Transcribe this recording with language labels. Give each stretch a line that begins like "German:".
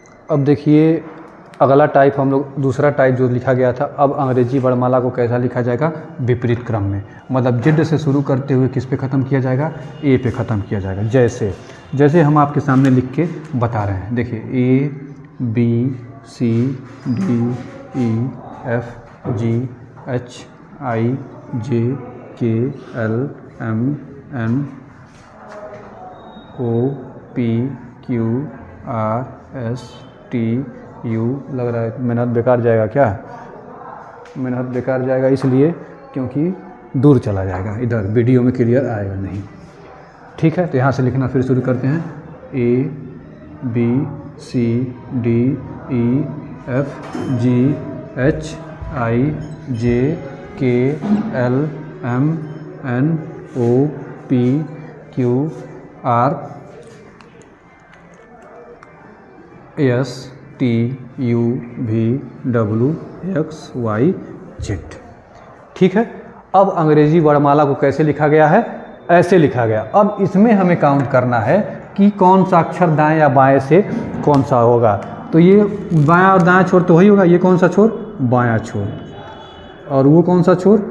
Hindi: अब देखिए अगला टाइप हम लोग, दूसरा टाइप जो लिखा गया था, अब अंग्रेजी वर्णमाला को कैसा लिखा जाएगा, विपरीत क्रम में। मतलब Z से शुरू करते हुए किस पे ख़त्म किया जाएगा, A पे ख़त्म किया जाएगा। जैसे हम आपके सामने लिख के बता रहे हैं।
English: देखिए A B C D E F G H I J K L M N O P Q R S T
Hindi: you लग रहा है मेहनत बेकार जाएगा क्या? मेहनत बेकार जाएगा इसलिए क्योंकि दूर चला जाएगा, इधर वीडियो में क्लियर आएगा नहीं। ठीक है, तो यहाँ से लिखना फिर शुरू करते हैं।
English: A B C D E F G H I J K L M N O P Q R S T U V W X Y Z।
Hindi: ठीक है, अब अंग्रेजी वर्णमाला को कैसे लिखा गया है? ऐसे लिखा गया। अब इसमें हमें काउंट करना है कि कौन सा अक्षर दाएं या बाएं से कौन सा होगा। तो ये बायां और दायां छोर तो वही होगा। ये कौन सा छोर? बायां छोर। और वो कौन सा छोर?